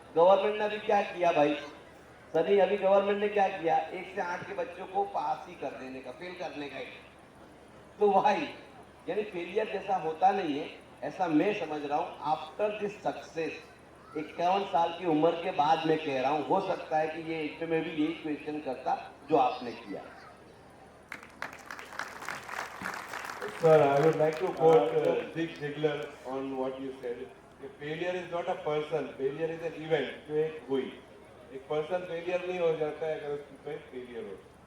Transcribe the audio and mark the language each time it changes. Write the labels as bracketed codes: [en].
[hi] Government ने अभी क्या किया भाई सनी, अभी गवर्नमेंट ने क्या किया, 1 से 8 के बच्चों को पास ही कर देने का, फेल करने का। तो भाई यानी फेलियर जैसा होता नहीं है, ऐसा मैं समझ रहा हूँ। [en] after this success [hi] 51 साल की उम्र के बाद मैं कह रहा हूँ, हो सकता है कि ये इसमें मैं भी यही क्वेश्चन करता जो आपने किया। [en] Sir, I would like to quote Zig Ziglar on what you said. Failure is not a person, failure is an event. [hi] जो एक हुई, एक person failure नहीं हो जाता है अगर उसकी कोई failure हो।